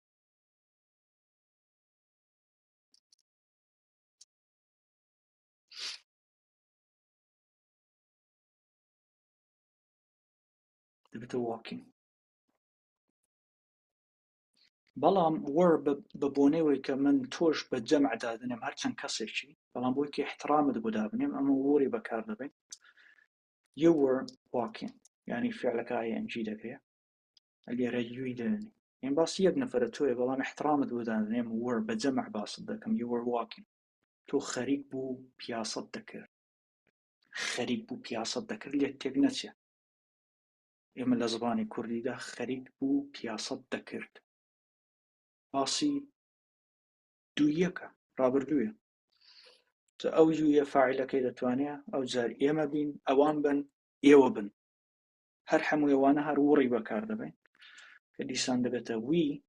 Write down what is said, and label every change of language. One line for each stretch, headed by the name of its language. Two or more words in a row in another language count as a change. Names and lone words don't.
Central Kurdish: دەبێتە واکینگ بەڵام وەر بە بۆنەوەی کە من تۆش بە جەمع دادنێم هەرچەند کەسێکی بەڵام بۆی کە احترامت بۆ دابنێم ئەمە وەری بەکار دەبێت
English: you were walking
Central Kurdish: یعنی فعلەکە ing دەکرێت ئەگەرە یوی دێنێ یعنی باسی یەک نەفەرە تۆیە بەڵام احترامت بۆ دادنێم وەر بە جەمع باست دەکەم
English: you were walking
Central Kurdish: تۆ خەریک بوو پیاسەت دەکرد خەریک بوو پیاسەت دەکرد لێت تێک نەچێ ئێمە لە زمانی کوردیدا خەریک بوو پیاسەت دەکرد باسی دوویەکە ڕابردوویە ئەو یویە فاعیلەکەی دەتوانێت ئەو جار ئێمە بین ئەوان بن ئێوە بن هەر هەموو ئێوانە هەر وڕی بەکار دەبێن کە دیسان دەبێتە وی